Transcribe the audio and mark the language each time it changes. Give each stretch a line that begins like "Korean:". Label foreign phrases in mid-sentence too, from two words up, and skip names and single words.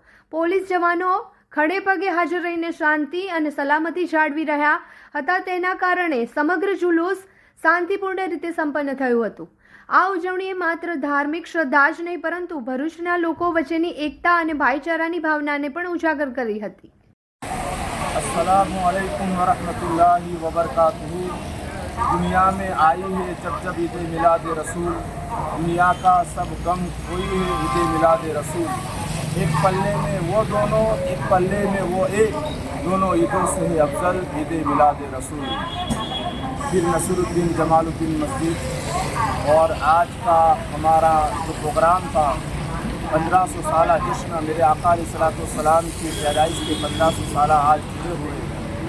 Gujarati: પોલીસ જવાનો ખડે પગે હાજર રહીને શાંતિ અને સલામતી જાળવી રહ્યા હતા। તેના કારણે સમગ્ર જુલુસ શાંતિપૂર્ણ રીતે સંપન્ન થયું હતું। આ ઉજવણીએ માત્ર ધાર્મિક શ્રદ્ધા જ નહીં, પરંતુ ભરૂચના લોકો વચ્ચેની એકતા અને ભાઈચારાની ભાવનાને પણ ઉજાગર કરી હતી।
Arabic: السلام عليكم ورحمة الله وبركاته.
Hindi: दुनिया में आई है जब जब ईद मिलाद रसूल, दुनिया का सब गम कोई है ईद मिलाद रसूल। एक पल्ले में वो दोनों, एक पल्ले में वो एक, दोनों ईदों से है अफजल ईद मिलाद रसूल। फिर नसरुद्दीन जमालुद्दीन मस्जिद और आज का हमारा जो प्रोग्राम था 1500 साल जश्न मेरे आका अलैहिस्सलाम की पैदाइश के 1500 साल आज पूरे हुए।